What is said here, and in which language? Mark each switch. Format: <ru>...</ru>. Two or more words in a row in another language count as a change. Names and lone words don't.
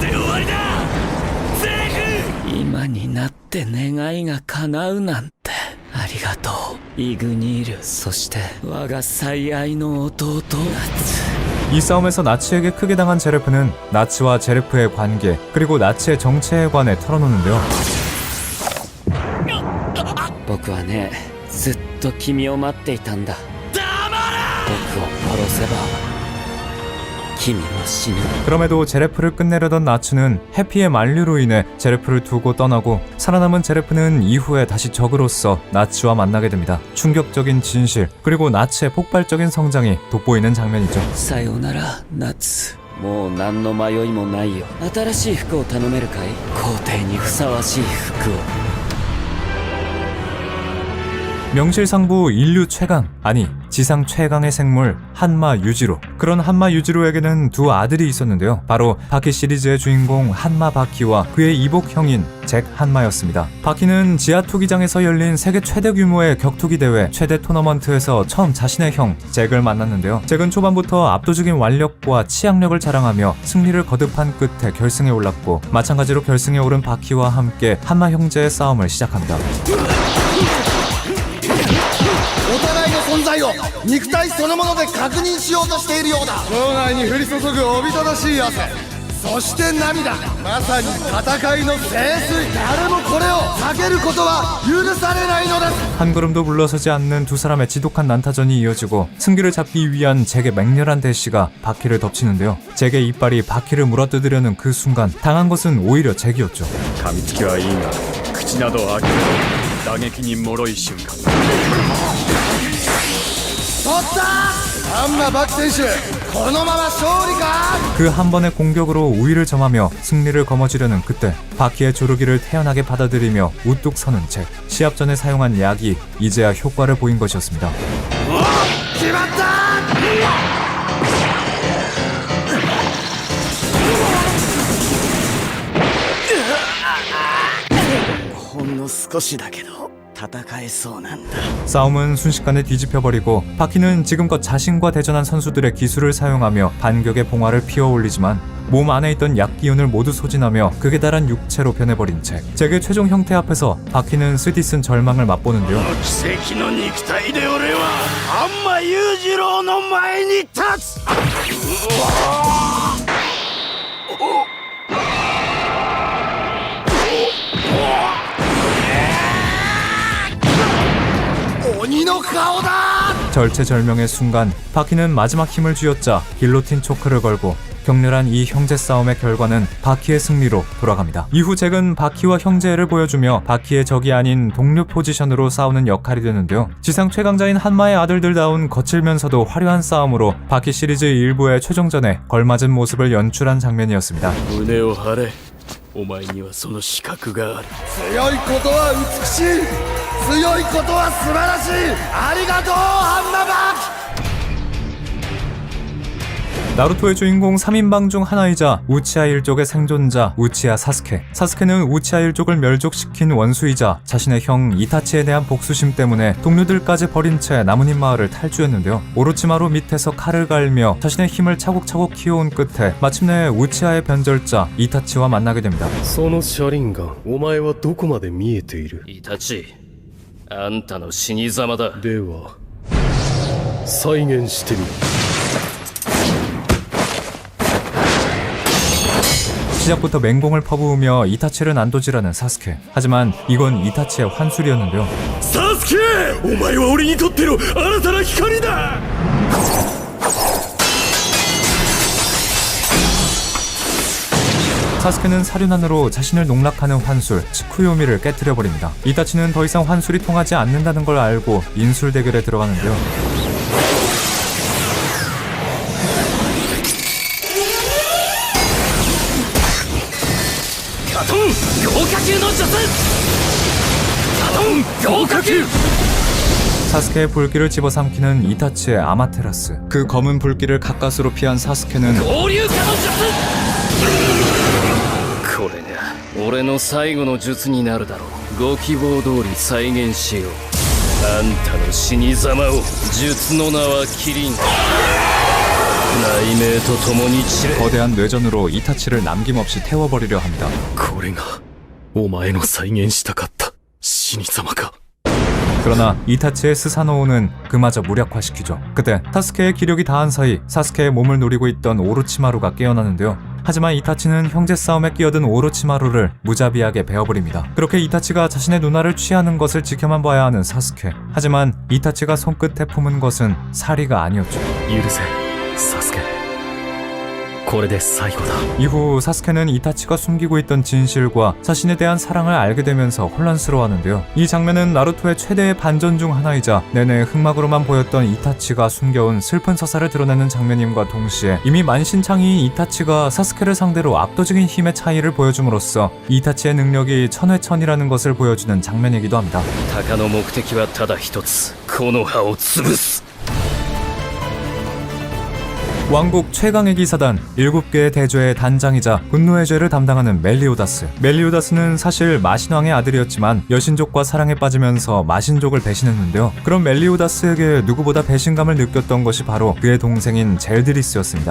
<ja>今になって願いが叶うなんてありがとうイグニールそして我が最愛の弟ナツ</ja> <ko>이 싸움에서 나츠에게 크게 당한 제레프는 나츠와 제레프의 관계 그리고 나츠의 정체에 관해 털어놓는데요.</ko> <ja>僕はねずっと君を待っていたんだ僕を殺せば君も死ぬ</ja> <ko>그럼에도 제레프를 끝내려던 나츠는 해피의 만류로 인해 제레프를 두고 떠나고 살아남은 제레프는 이후에 다시 적으로서 나츠와 만나게 됩니다. 충격적인 진실 그리고 나츠의 폭발적인 성장이 돋보이는 장면이죠.</ko> <ja>さよなら夏もう何の迷いもないよ新しい服を頼めるかい皇帝にふさわしい服を</ja> <ko>명실상부 인류 최강, 아니 지상 최강의 생물 한마 유지로. 그런 한마 유지로에게는 두 아들이 있었는데요. 바로 바퀴 시리즈의 주인공 한마 바퀴와 그의 이복형인 잭 한마였습니다. 바퀴는 지하 투기장에서 열린 세계 최대 규모의 격투기 대회 최대 토너먼트에서 처음 자신의 형 잭을 만났는데요. 잭은 초반부터 압도적인 완력과 치약력을 자랑하며 승리를 거듭한 끝에 결승에 올랐고 마찬가지로 결승에 오른 바퀴와 함께 한마 형제의 싸움을 시작합니다.</ko> <ja>お互いの存在を肉体そのもので確認しようとしているようだ場外に降り注ぐおびただしい汗そして涙まさに戦いの聖水誰もこれを避けることは許されないのです</ja> <ko>한 걸음도 물러서지 않는 두 사람의 지독한 난타전이 이어지고 승기를 잡기 위한 잭의 맹렬한 대시가 바퀴를 덮치는데요. 잭의 이빨이 바퀴를 물어뜯으려는 그 순간 당한 것은 오히려 잭이었죠.</ko> <ja>噛みつきはいいが口などを開ける打撃に脆い瞬間取ったハンマバキ選手このまま勝利か</ja> <ko>그 한 번의 공격으로 우위를 점하며 승리를 거머쥐려는 그때 바퀴의 조르기를 태연하게 받아들이며 우뚝 서는 잭. 시합 전에 사용한 약이 이제야 효과를 보인 것이었습니다.</ko> <ja>決まったほんの少しだけど戦えそうなんだ</ja> <ko>싸움은 순식간에 뒤집혀버리고 바퀴는 지금껏 자신과 대전한 선수들의 기술을 사용하며 반격의 봉화를 피어올리지만 몸 안에 있던 약 기운을 모두 소진하며 극에 달한 육체로 변해버린 잭. 잭의 최종 형태 앞에서 바퀴는 쓰디쓴 절망을 맛보는데요.</ko> <ja>奇跡の肉体で俺はハンマ裕次郎の前に立つ鬼の顔だ</ja> <ko>절체절명의 순간 바퀴는 마지막 힘을 쥐어짜 길로틴 초크를 걸고 격렬한 이 형제 싸움의 결과는 바퀴의 승리로 돌아갑니다. 이후 잭은 바퀴와 형제를 보여주며 바퀴의 적이 아닌 동료 포지션으로 싸우는 역할이 되는데요. 지상 최강자인 한마의 아들들다운 거칠면서도 화려한 싸움으로 바퀴 시리즈 일부의 최종전에 걸맞은 모습을 연출한 장면이었습니다.</ko> <ja>胸を張れお前にはその資格がある強いことは美しい強いことは素晴らしいありがとうハンマバ</ja> <ko>나루토의 주인공 3인방 중 하나이자 우치하 일족의 생존자 우치하 사스케. 사스케는 우치하 일족을 멸족시킨 원수이자 자신의 형 이타치에 대한 복수심 때문에 동료들까지 버린 채 나뭇잎 마을을 탈주했는데요. 오로치마루 밑에서 칼을 갈며 자신의 힘을 차곡차곡 키워온 끝에 마침내 우치하의 변절자 이타치와 만나게 됩니다.</ko> <ja>その車輪ガンお前はどこまで見えているイタチあんたの死に様だでは再現してみろ</ja> <ko>시작부터 맹공을 퍼부으며 이타치를 난도질하는 사스케. 하지만 이건 이타치의 환술이었는데요.</ko> <ja>サスケお前は俺にとっての新たな光だ</ja> <ko>사스케는 사륜안으로 자신을 농락하는 환술 치쿠요미를 깨뜨려버립니다. 이타치는 더 이상 환술이 통하지 않는다는 걸 알고 인술 대결에 들어가는데요. 사스케의 불길을 집어삼키는 이타치의 아마테라스. 그 검은 불길을 가까스로 피한 사스케는</ko> <ja>これが俺の最後の術になるだろうご希望通り再現しようあんたの死に様を術の名はキリン雷鳴と共に散れ</ja> <ko>거대한 뇌전으로 이타치를 남김없이 태워버리려 합니다.</ko> <ja>これがお前の再現したかった死に様か</ja> <ko>그러나 이타치의 스사노오는 그마저 무력화시키죠. 그때 사스케의 기력이 다한 사이 사스케의 몸을 노리고 있던 오로치마루가 깨어나는데요. 하지만 이타치는 형제 싸움에 끼어든 오로치마루를 무자비하게 베어버립니다. 그렇게 이타치가 자신의 누나를 취하는 것을 지켜만 봐야 하는 사스케. 하지만 이타치가 손끝에 품은 것은 사리가 아니었죠.</ko> <ja>許せサスケこれで最後だ</ja> <ko>이후 사스케는 이타치가 숨기고 있던 진실과 자신에 대한 사랑을 알게 되면서 혼란스러워하는데요. 이 장면은 나루토의 최대의 반전 중 하나이자 내내 흑막으로만 보였던 이타치가 숨겨온 슬픈 서사를 드러내는 장면임과 동시에 이미 만신창이인 이타치가 사스케를 상대로 압도적인 힘의 차이를 보여줌으로써 이타치의 능력이 천회천이라는 것을 보여주는 장면이기도 합니다.</ko> <ja>鷹の目的はただ一つ木の葉を潰す</ja> <ko>왕국 최강의 기사단 7개의 대죄의 단장이자 분노의 죄를 담당하는 멜리오다스. 멜리오다스는 사실 마신왕의 아들이었지만 여신족과 사랑에 빠지면서 마신족을 배신했는데요. 그런 멜리오다스에게 누구보다 배신감을 느꼈던 것이 바로 그의 동생인 젤드리스였습니다.</ko>